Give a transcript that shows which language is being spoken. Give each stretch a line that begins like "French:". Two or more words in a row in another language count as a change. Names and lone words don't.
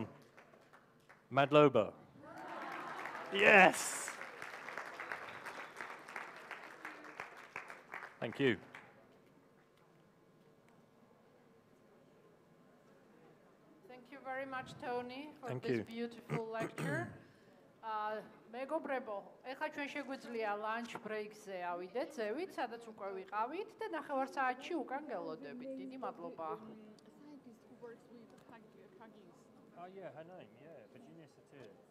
English: Madloba. Yes! Thank you. Thank you very much, Tony, for Thank this you. beautiful lecture.
Georgian: მეგობრებო, ეხლა ჩვენ შეგვიძლია
English: lunch break-
Georgian: ზე ავიდეთ, ზევით, სადაც უკვე ვიყავით და 9 საათში უკან გელოდებით. დიდი მადლობა.
English: Oh yeah, her name, yeah, Virginia Satir.